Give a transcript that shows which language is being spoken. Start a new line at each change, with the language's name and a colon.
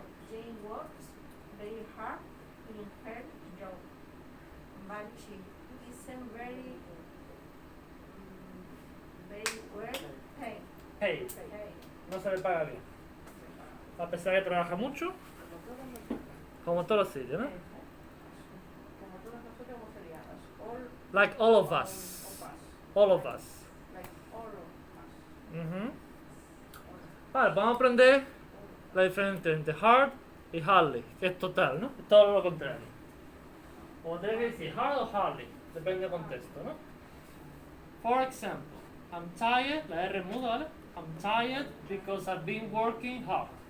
English: Jane works very hard in her job, but she isn't very well paid.
Spanish: Hey, no se le paga bien. A pesar de que trabaja mucho, como todos los sitios, ¿no? Como todos nosotros como seríamos.
English: Like all of us. All of us. Like all of us. Ujú.
Spanish: Vale, vamos a aprender la diferencia entre hard y hardly, que es total, ¿no? Es todo lo contrario. O tener que decir hard o hardly, depende del contexto, ¿no?
English: For example, I'm tired,
Spanish: la R muda, ¿vale?
English: I'm tired because I've been working hard.